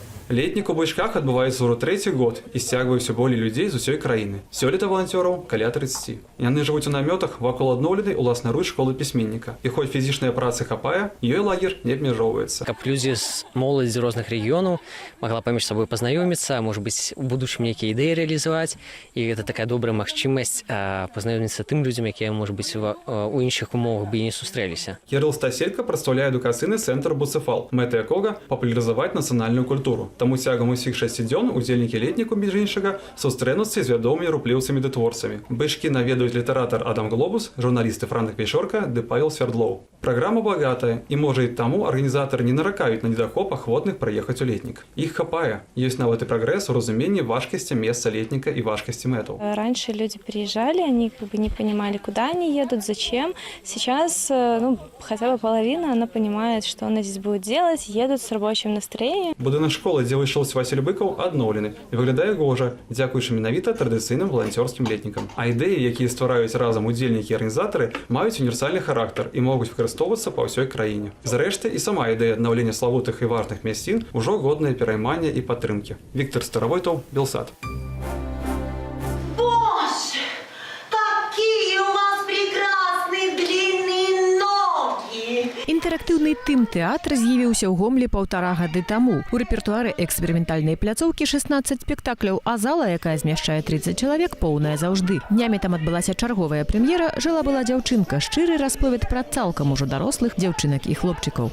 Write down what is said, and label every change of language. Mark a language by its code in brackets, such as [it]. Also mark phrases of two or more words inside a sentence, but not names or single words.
[be] Летнік у Бычках адбываецца ўжо трэці год і сцягвае ўсё болей людзей з усёй краіны. Сёлета валанцёраў каля 30. Яны жывуць у намётах вакол адноўленай уласнаручнай школы пісьменніка. І хоць фізічнай працы хапае, ёй лагер не абмяжоўваецца. Каб людзі з моладзі розных рэгіёнаў могла паміж сабой пазнаёміцца, [ru] может быть, [be] у будучым нейкія ідэі рэалізаваць, і гэта такая добрая магчымасць пазнаёміцца тым людзям, якія, [ru] может быть, [be] у іншых умовах бы і не сустрэліся. Кірыл Стаселька прадстаўляе адукацыйны цэнтр Буцефал, мэта якога папулярызаваць нацыянальную культуру. Таму цягам усіх 6 дзён удзельнікі летніку між іншага сустрэнуцца з вядомымі рупліўцамі ды творцамі. Бычкі наведаюць літаратар Адам Глобус, журналісты Франк Пейшорка ды Павел Свердлоў. Праграма багатая, і можа і таму арганізатары не наракаюць на недахоп ахвотных прыехаць у летнік. Іх хапае. Ёсць нават і прагрэс у разуменні важкасці месца летніка і важкасці мэтаў. [ru] Раньше люди приезжали, они не понимали, куда они едут, зачем. Сейчас хотя бы половина, она понимает, что она здесь будет делать, едут с рабочим настроением. [be] Будынак школы, дзе вышоўся Васіль Быкаў, адноўлены і выглядае гожа, дзякуючы менавіта традыцыйным валанцёрскім летнікам. А ідэі, якія ствараюць разам удзельнікі і арганізатары, маюць універсальны характар і могуць выкарыстоўвацца па ўсёй краіне. Зрэшты, і сама ідэя аднаўлення славутых і важных мясцін ужо годная пераймання і падтрымкі. Віктор Старавойтаў, Белсад. [ru] Боже, какие у вас прекрасные длинные ноги! [be] Інтэрактыўны тым-тэатр з'явіўся ў Гомлі 1,5 гады таму. У рэпертуары эксперыментальнай пляцоўкі 16 спектакляў, а зала, якая змяшчае 30 чалавек, поўная заўжды. Днямі там адбылася чарговая прэм'ера «Жыла-была дзяўчынка», шчыры расповед пра цалкам ужо дарослых дзяўчынак і хлопчыкаў.